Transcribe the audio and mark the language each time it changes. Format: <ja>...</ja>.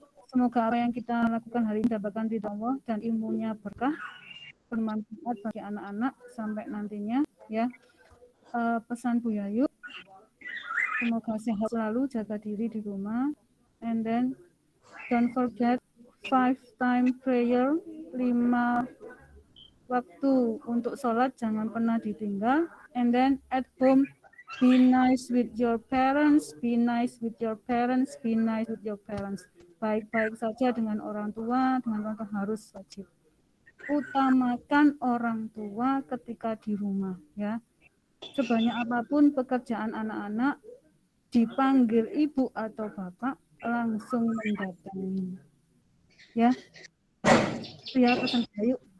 <id>Semoga apa yang kita lakukan hari ini dapatkan ridha Allah dan ilmunya berkah, bermanfaat bagi anak-anak sampai nantinya ya. Pesan Bu Yayu, semoga sehat selalu, jaga diri di rumah,</id> <en>and then don't forget 5 time prayer, 5</en> <id>waktu untuk sholat jangan pernah ditinggal.</id> <en>And then at home, be nice with your parents, be nice with your parents, be nice with your parents.</en> <id>Baik-baik saja dengan orang tua, dengan orang tua harus wajib. Utamakan orang tua ketika di rumah, ya. Sebanyak apapun pekerjaan anak-anak, dipanggil ibu atau bapak langsung mendatangi, ya. Itu ya pesan Bayu.</id>